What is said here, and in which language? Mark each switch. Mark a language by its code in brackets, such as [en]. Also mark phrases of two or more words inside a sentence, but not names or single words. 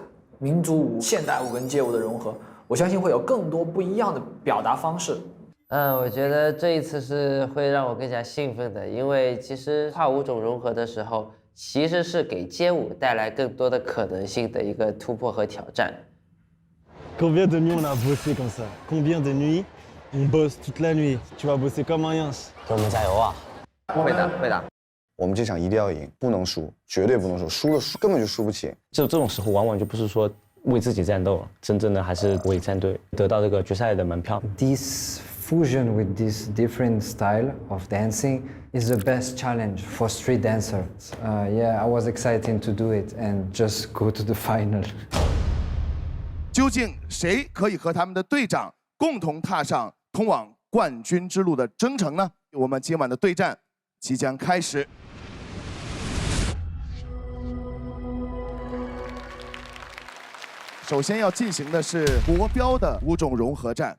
[zh] 民族舞、现代舞跟街舞的融合，我相信会有更多不一样的表达方式。我觉得这一次是会让我更加兴奋的，因为其实跨舞种融合的时候，其实是给街舞带来更多的可能性的一个突破和挑战。 [fr] Combien de nuits on a bossé comme ça? Combien de nuits on bosse toute la nuit? Tu vas bosser comme un yens. [zh] 给我们加油啊！会的。我们这场一定要赢，不能输，绝对不能输，输了根本就输不起。这种时候往往就不是说为自己战斗，真正的还是为战队得到这个决赛的门票。 [en] This fusion with this different style of dancing is the best challenge for street dancers. Yeah, I was excited to do it and just go to the final. [zh] 究竟谁可以和他们的队长共同踏上通往冠军之路的征程呢？我们今晚的对战即将开始。首先要进行的是国标的舞种融合战。